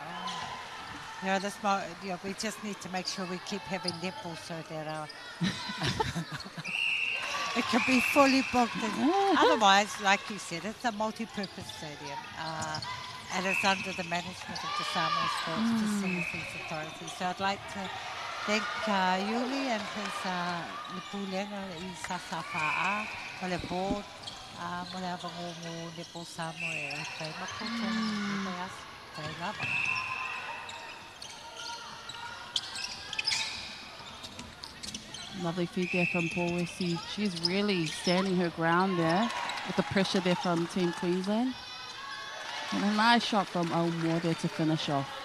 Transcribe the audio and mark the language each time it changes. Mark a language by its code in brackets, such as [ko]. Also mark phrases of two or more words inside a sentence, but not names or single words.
[en] We just need to make sure we keep having netball so that it can be fully booked. Otherwise, like you said, it's a multi-purpose stadium. And it's under the management of the Samoa Sports Facilities Authority. So I'd like to thank Yuli and his Nipulenga I Sasapa'a, Mole board, Mole Avangongo, Nipo Samoa, and Makoto, Nipoyas, Lovely feed there from Paul Westy. She's really standing her ground there with the pressure there from Team Queensland. And a nice shot from Elmore there to finish off.